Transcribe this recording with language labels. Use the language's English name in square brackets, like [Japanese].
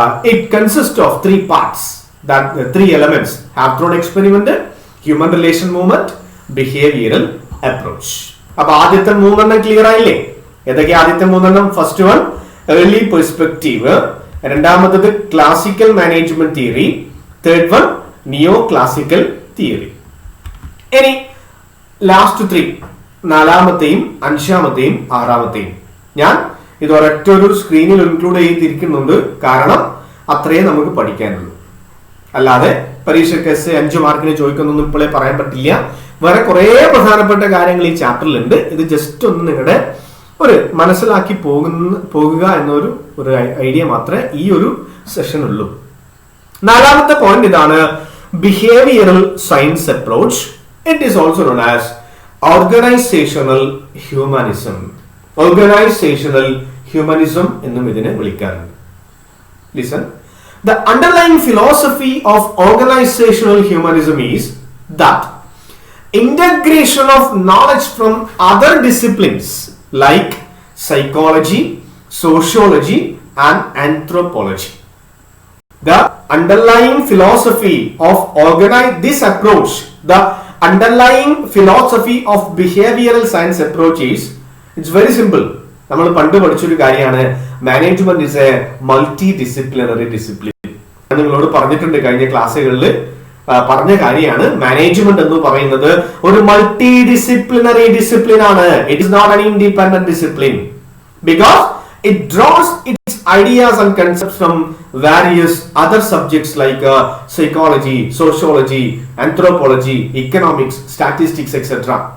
[English] It consists of 3 parts, that 3 elements: Hathorne experiment, human relation movement, behavioral approach. [Malayalam] അപ്പോൾ ആദ്യത്തെ 3 clear ആയില്ലേ? ഏതൊക്കെ ആദ്യത്തെ 3? [English] First one early perspective, രണ്ടാമത്തത് classical management theory, third one neoclassical theory. [Malayalam] ഇനി last 3, 4-മത്തെയും 5-മത്തെയും 6-മത്തെയും ഞാൻ ഇത് ഒരൊറ്റ ഒരു സ്ക്രീനിൽ ഇൻക്ലൂഡ് ചെയ്തിരിക്കുന്നുണ്ട്. കാരണം അത്രയും നമുക്ക് പഠിക്കാനുള്ളൂ. അല്ലാതെ പരീക്ഷയ്ക്ക് 5 മാർക്കിന് ചോദിക്കുന്നൊന്നും ഇപ്പോഴേ പറയാൻ പറ്റില്ല. വേറെ കുറെ പ്രധാനപ്പെട്ട കാര്യങ്ങൾ ഈ ചാപ്റ്ററിലുണ്ട്. ഇത് ജസ്റ്റ് ഒന്ന് നിങ്ങളുടെ ഒരു മനസ്സിലാക്കി പോകുക എന്നൊരു ഐഡിയ മാത്രമേ ഈ ഒരു സെഷൻ ഉള്ളൂ. 4-മത്തെ പോയിന്റ് ഇതാണ്: behavioural science approach. [English] It is also known as organisational humanism. [Malayalam] Organisational humanism എന്നും ഇതിനെ വിളിക്കാറുണ്ട്. [English] Listen, the underlying philosophy of organizational humanism is that integration of knowledge from other disciplines like psychology, sociology, and anthropology. The underlying philosophy of this approach, the underlying philosophy of behavioral science approach is, it's very simple. [Malayalam] നമ്മൾ പണ്ട് പഠിച്ചൊരു കാര്യമാണ്, [English] Management is a multi disciplinary discipline. [Malayalam] ഞാൻ നിങ്ങളോട് പറഞ്ഞിട്ടുണ്ട് കഴിഞ്ഞ ക്ലാസ്സുകളിൽ പറഞ്ഞ കാര്യമാണ്. മാനേജ്മെന്റ് എന്ന് പറയുന്നത് ഒരു മൾട്ടി ഡിസിപ്ലിനറി ഡിസിപ്ലിൻ ആണ്. [English] It is not an independent discipline because it draws its ideas and concepts from various other subjects like psychology, sociology, anthropology, economics, statistics, etc.